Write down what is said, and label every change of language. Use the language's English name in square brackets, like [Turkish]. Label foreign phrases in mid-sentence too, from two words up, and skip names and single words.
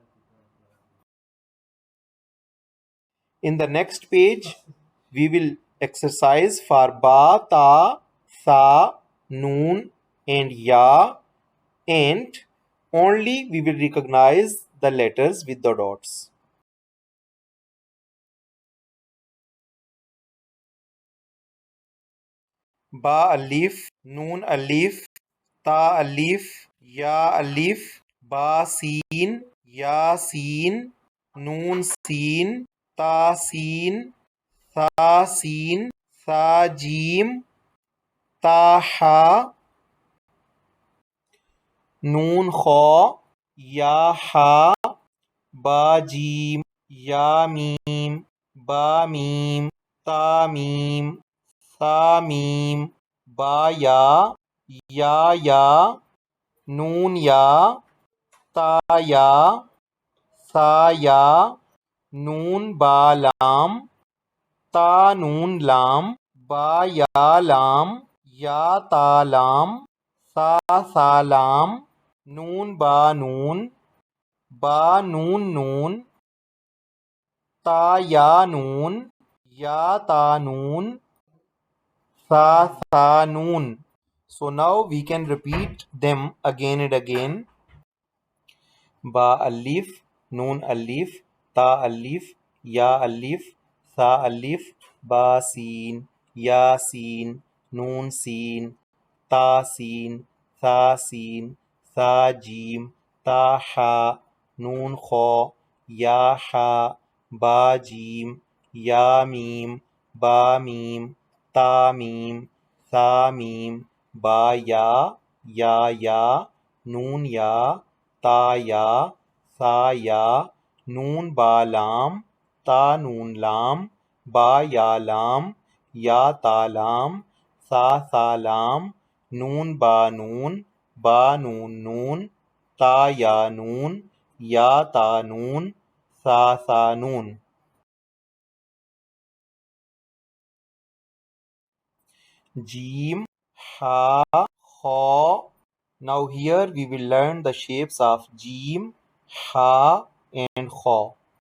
[English] In the next page, we will exercise for Ba, Ta, Sa, Noon and Ya, and only we will recognize the letters with the dots. Ba Alif, Noon Alif, Ta Alif, Ya Alif, Ba Seen, Ya Seen, Noon Seen, Ta Seen, Sa Seen, Sa Jeem, Ta Ha, Noon Kha, Ya Ha, Ba Jeem, Ya Meem, Ba Meem, Ta Meem, Sa Meem, Ba Ya, Ya Ya, Noon Ya, Ta Ya, Sa Ya, Noon Ba Lam, Ta Noon Lam, Ba Ya Lam, Ya Ta Lam, Sa Lam, Noon Ba Noon, Ba Noon Noon, Ta Ya Noon, Ya Ta Noon, Sa Noon. So now we can repeat them again and again. Ba Alif, Noon Alif, Ta Alif, Ya Alif, Sa Alif, Ba Seen, Ya Seen, Noon Seen, Ta Seen, Sa Seen, Sa Jeem, Ta Ha, Noon Kha, Ya ha, ba jim, ya mim, ba mim, ta mim, sa mim, ba ya, noon ya, ta ya, sa ya, noon ba lam, ta noon lam, ba ya lam, ya ta lam, sa lam, noon ba noon noon, ta ya noon, ya ta noon, sa noon. Jim, ha, kha. Now here we will learn the shapes of Jim, ha and kha.